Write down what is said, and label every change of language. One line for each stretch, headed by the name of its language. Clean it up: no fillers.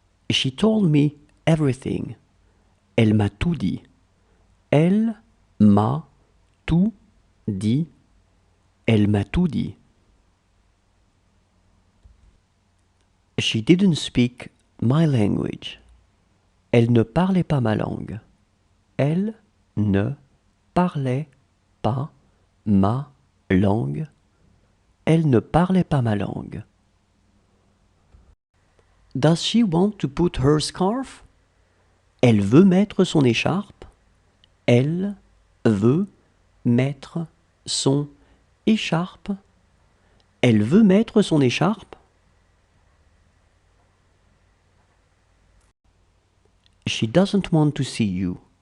English: She told me everything.
French: Elle m'a tout dit. Elle m'a tout dit. Elle m'a tout dit.
English: She didn't speak my language.
French: Elle ne parlait pas ma langue. Elle ne parlait pas ma langue. Elle ne parlait pas ma langue.
English: Does she want to put her scarf?
French: Elle veut mettre son écharpe. Elle veut mettre son écharpe. Elle veut mettre son écharpe.
English: She doesn't want to see you.